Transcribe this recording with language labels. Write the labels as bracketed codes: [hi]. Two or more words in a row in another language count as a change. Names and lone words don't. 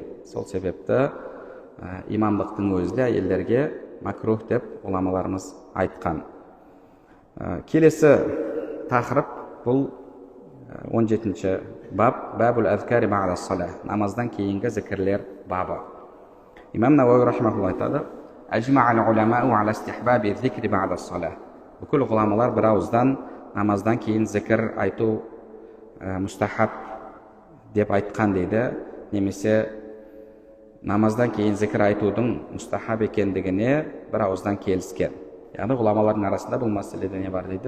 [kk] Сол себепті имамдықтың өзі де әйелдерге макрух деп ғұламаларымыз айтқан. Келесі тақырып бұл 17-ші баб, [ar] باب الأذكار بعد الصلاة, [kk] намаздан кейінгі зікірлер бабы. [ar] Имам Науауи рахимахуллах айтады: "أجمع العلماء على استحباب الذكر بعد الصلاة." [kk] Бүкіл ғұламалар бір ауыздан намаздан кейін зікір айту мустахаб деп айтқан дейді, немесе намаздан кейін зікір айтудың мустахаб екендігіне бір ауыздан келіскен. Яғни ғұламалардың арасында бұл мәселеде не бар дейді?